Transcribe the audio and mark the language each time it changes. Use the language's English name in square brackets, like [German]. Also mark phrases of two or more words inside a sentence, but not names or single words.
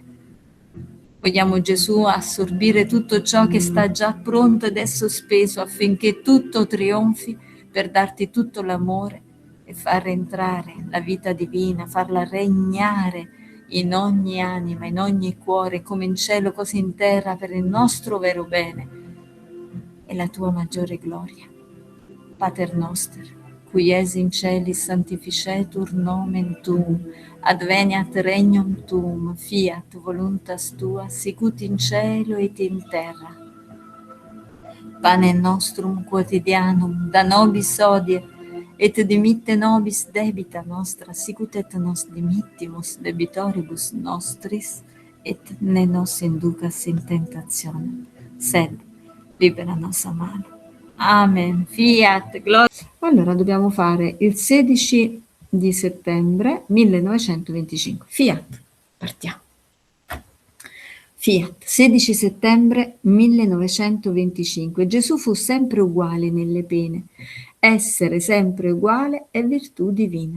[Italian] Vogliamo, Gesù, assorbire tutto ciò che sta già pronto ed è sospeso affinché tutto trionfi per darti tutto l'amore e far entrare la vita divina, farla regnare in ogni anima, in ogni cuore, come in cielo, così in terra, per il nostro vero bene e la tua maggiore gloria. [Latin] Pater noster, qui es in celis sanctificetur nomen tuum, adveniat regnum tuum, fiat voluntas tua, sicut in cielo et in terra. Pane nostrum quotidianum da nobis hodie, et dimitte nobis debita nostra, sicut et nos dimittimus debitoribus nostris, et ne nos inducas in tentationem, sed libera nos a malo. Amen. Fiat. Gloria. [Italian] Allora dobbiamo fare il 16 di settembre 1925. Fiat. Partiamo. Fiat. 16 settembre 1925. Gesù fu sempre uguale nelle pene. Essere sempre uguale è virtù divina.